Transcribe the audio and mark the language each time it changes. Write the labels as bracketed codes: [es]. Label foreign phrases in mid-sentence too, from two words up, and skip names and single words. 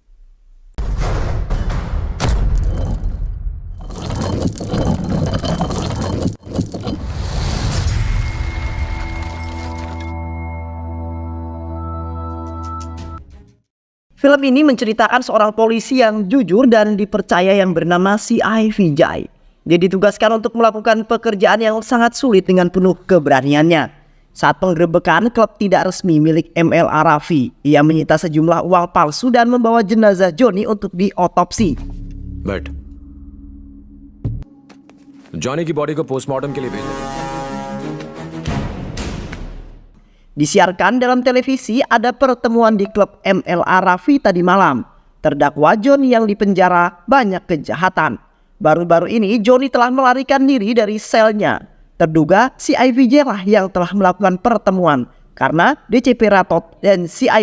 [id] Film ini menceritakan seorang polisi yang jujur dan dipercaya yang bernama C.I. Vijay. Dia ditugaskan untuk melakukan pekerjaan yang sangat sulit dengan penuh keberaniannya. Saat penggerebekan klub tidak resmi milik ML Arafi, ia menyita sejumlah uang palsu dan membawa jenazah Johnny untuk diotopsi. [hi] बट जॉनी की बॉडी को पोस्टमार्टम के लिए भेजा। [id] Disiarkan dalam televisi ada pertemuan di klub ML Arafi tadi malam. Terdakwa Johnny yang dipenjara banyak kejahatan. Baru-baru ini Johnny telah melarikan diri dari selnya. Terduga C.I. Vijay lah yang telah melakukan pertemuan karena DCP Ratot dan C.I.